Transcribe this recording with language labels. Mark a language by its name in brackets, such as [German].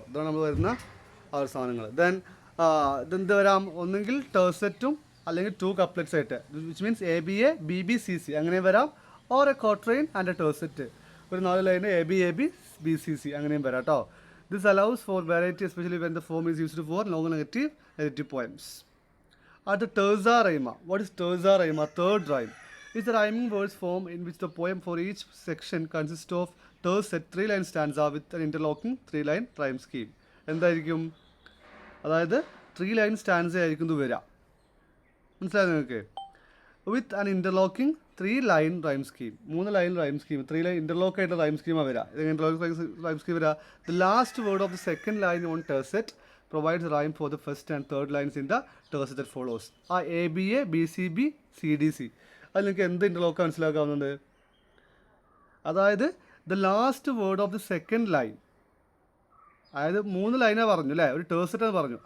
[Malayalam] ഇതാണ് നമ്മൾ വരുന്ന ആ ഒരു സാധനങ്ങൾ. ദെൻ ഇതെന്ത് വരാം, ഒന്നെങ്കിൽ ടേഴ്സെറ്റും അല്ലെങ്കിൽ 2 കപ്ലെറ്റ്സ് ആയിട്ട്, [English] which means [Malayalam] ABA BB CC അങ്ങനെ വരാം. [English] or a quatrain and a tercet, [Malayalam] ഒരു 4 ലൈന് AB BCC അങ്ങനെയും വരാം കേട്ടോ. [English] This allows for variety especially when the form is used for long negative poems. [Malayalam] അടുത്ത [English] Terza rima. What is terza rima? Third rhyme is the rhyming verse form in which the poem for each section consists of tercet 3-line stanza with an interlocking 3-line rhyme scheme. [Malayalam] എന്തായിരിക്കും? അതായത് 3-line stanza ആയിരിക്കും ഇത് വരിക. മനസ്സിലായോ നിങ്ങൾക്ക്? [English] With an interlocking 3-line rhyme scheme. [Malayalam] 3 line rhyme scheme, 3 line interlock ആയിട്ട് rhyme സ്കീമാണ് വരിക. ഇതെങ്ങനെ ഇൻ്റർലോക്ക് റൈം സ്കീം വരിക? [English] The last word of the second line on tercet provides rhyme for the first and third lines in the tercet that follows. [Malayalam] ആ ABA BCB CDC അത് നിങ്ങൾക്ക് എന്ത് interlock മനസ്സിലാക്കാവുന്നത്? അതായത് [English] the last word of the second line, [Malayalam] അതായത് 3 ലൈനാണ് പറഞ്ഞു അല്ലേ, ഒരു ടേഴ്സെറ്റ് എന്ന് പറഞ്ഞു.